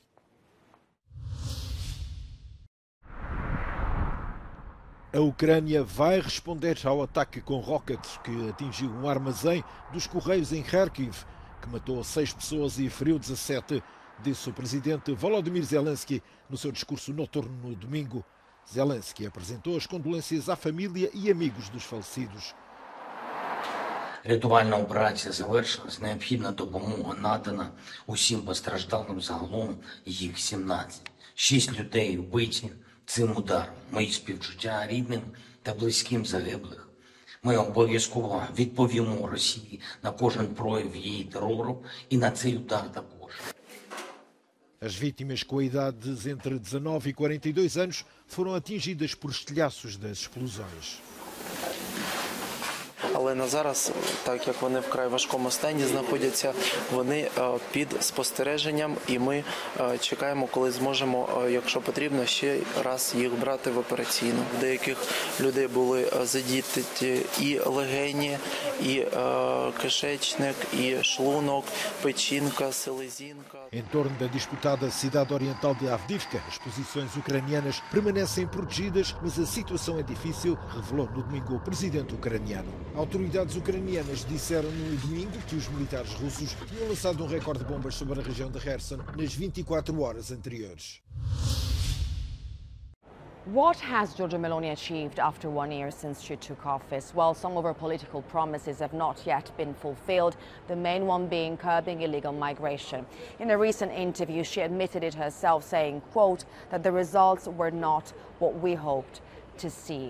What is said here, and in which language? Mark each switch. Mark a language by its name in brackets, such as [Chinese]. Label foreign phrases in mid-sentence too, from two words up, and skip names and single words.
[Portuguese] A Ucrânia vai responder ao ataque com rockets que atingiu um armazém dos Correios em Kharkiv, que matou 6 pessoas e feriu 17, disse o presidente Volodymyr Zelensky no seu discurso noturno no domingo. Zelensky apresentou as condolências à família e amigos dos falecidos. [Ukrainian] Рятувальна операція завершилась, необхідна допомога надана усім постраждалим, загалом їх 17. 6 людей вбиті цим ударом. Мої співчуття рідним та близьким загиблих. Ми обов'язково відповімо Росії на кожен прояв її терору і на цей удар також. [Portuguese] As vítimas com idades entre 19 e 42 anos foram atingidas por estilhaços das explosões. [Ukrainian] Але на зараз, так як вони вкрай важкому стані знаходяться, вони під спостереженням, і ми чекаємо, коли зможемо, якщо потрібно, ще раз їх брати в операційну. В деяких людей були задіти і легені, і кишечник, і шлунок, печінка, селезінка. [Portuguese] Em torno da disputada cidade oriental de Avdiivka, as posições ucranianas permanecem protegidas, mas a situação é difícil, revelou no domingo o presidente ucraniano. Autoridades ucranianas disseram no domingo que os militares russos tinham lançado um recorde de bombas sobre a região de Kherson nas 24 horas anteriores. [English] What has Giorgia Meloni achieved after 1 year since she took office? Well, some of her political promises have not yet been fulfilled, the main one being curbing illegal migration. In a recent interview, she admitted it herself, saying, quote, that the results were not what we hoped to see.